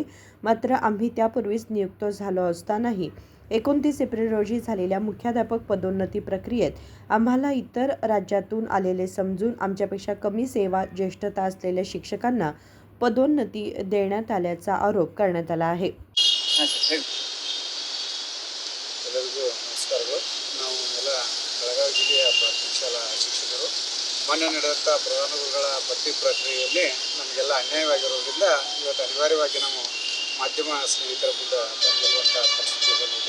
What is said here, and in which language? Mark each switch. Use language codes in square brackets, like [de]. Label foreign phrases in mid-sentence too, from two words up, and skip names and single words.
[mr] मात्र आम्ही त्यापूर्वीच नियुक्त झालो असतानाही 29 एप्रिल रोजी झालेल्या मुख्याध्यापक पदोन्नती प्रक्रियेत आम्हाला इतर राज्यातून आलेले समजून आमच्यापेक्षा कमी सेवा ज्येष्ठता असलेल्या शिक्षकांना पदोन्नती देण्यात आल्याचा आरोप करण्यात आला आहे. [kn] ಎಲ್ಲರಿಗೂ ನಮಸ್ಕಾರಗಳು. ನಾವು ಎಲ್ಲ ಬೆಳಗಾವಿ ಜಿಲ್ಲೆಯ ಪ್ರಾಥಮಿಕ ಶಾಲಾ ಶಿಕ್ಷಕರು ಮೊನ್ನೆ ನಡೆದಂಥ ಪ್ರಧಾನ ಗುರುಗಳ ಭರ್ತಿ ಪ್ರಕ್ರಿಯೆಯಲ್ಲಿ ನಮಗೆಲ್ಲ ಅನ್ಯಾಯವಾಗಿರೋದ್ರಿಂದ ಇವತ್ತು ಅನಿವಾರ್ಯವಾಗಿ ನಾವು ಮಾಧ್ಯಮ ಸ್ನೇಹಿತರ ಮುಂದೆ ಬಂದಿರುವಂಥ ಪರಿಸ್ಥಿತಿ ಬಂದಿದೆ.